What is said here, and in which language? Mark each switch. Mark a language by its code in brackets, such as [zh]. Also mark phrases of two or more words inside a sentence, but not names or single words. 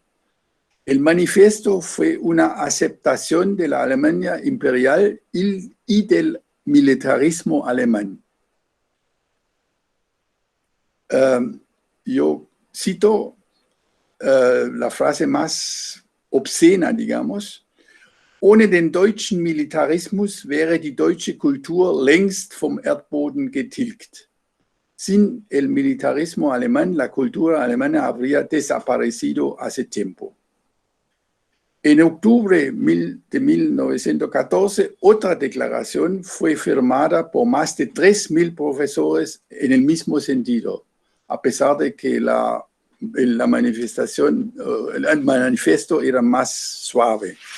[es] El manifiesto fue una aceptación de la Alemania imperial y del militarismo alemán. Yo cito la frase más obscena, digamos: [de] Ohne den deutschen Militarismus wäre die deutsche Kultur längst vom Erdboden getilgt. [es] Sin el militarismo alemán, la cultura alemana habría desaparecido hace tiempo. En octubre de 1914, otra declaración fue firmada por más de 3.000 profesores en el mismo sentido, a pesar de que el manifiesto era más suave.